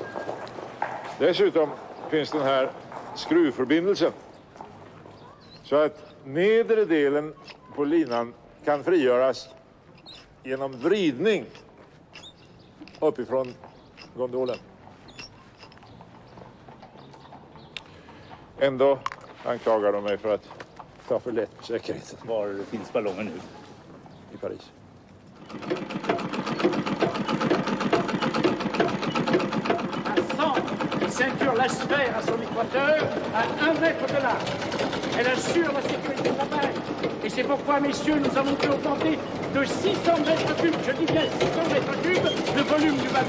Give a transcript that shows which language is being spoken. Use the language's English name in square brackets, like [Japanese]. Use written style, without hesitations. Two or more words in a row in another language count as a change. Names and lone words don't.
[Swedish] Dessutom finns den här skruvförbindelsen så att nedre delen på linan kan frigöras genom vridning uppifrån gondolen. Ändå anklagar de mig för att ta för lätt på säkerheten. Var finns ballongen nu? I Paris. [French] Elle ceinture la sphère à son équateur à 1 mètre de large. Elle assure la sécurité de la mer. Et c'est pourquoi, messieurs, nous avons pu augmenter de 600 mètres cubes, je dis bien 600 mètres cubes, le volume du bateau.